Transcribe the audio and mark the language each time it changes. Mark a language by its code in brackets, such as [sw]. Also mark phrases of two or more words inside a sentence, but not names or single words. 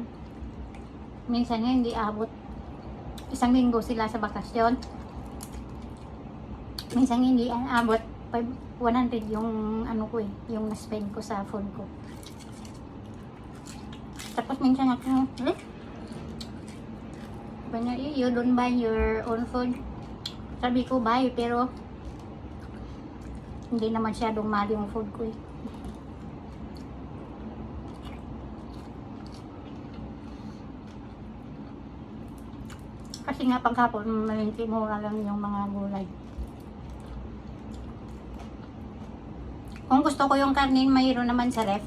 [tl] Minsan nga hindi abot. Isang linggo sila sa bakasyon. Minsan hindi abot 100 yung ano ko yung na-spend ko sa food ko. Tapos minsan ako, [en] you don't buy your own food. [tl] Sabi ko buy, pero hindi naman masyadong mahal yung food ko . Kasi nga paghapon, malinti mura lang yung mga gulay. Kung gusto ko yung karnin, mayroon naman sa ref.